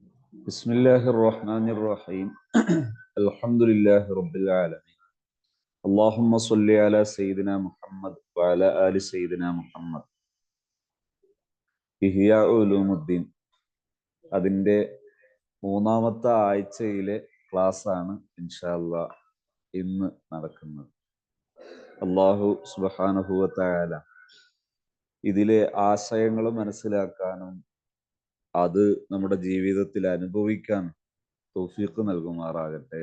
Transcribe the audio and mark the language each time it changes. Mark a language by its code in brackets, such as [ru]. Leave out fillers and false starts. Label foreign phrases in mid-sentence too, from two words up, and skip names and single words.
[ar] بسم الله الرحمن الرحيم الحمد لله رب العالمين اللهم صل على سيدنا محمد وعلى آل سيدنا محمد [ml] ഇഹ്യാ ഉലൂമുദ്ദീൻ അതിൻ്റെ മൂന്നാമത്തെ ആഴ്ചയിലെ ക്ലാസ് ആണ് [ar] إن شاء الله [ml] ഇന്ന് നടക്കുന്നത്. [ar] الله سبحانه وتعالى [ml] ഇതിലെ ആശയങ്ങൾ മനസ്സിലാക്കാനും അത് നമ്മുടെ ജീവിതത്തിൽ അനുഭവിക്കാൻ തൗഫീഖ് നൽകുമാറാകട്ടെ.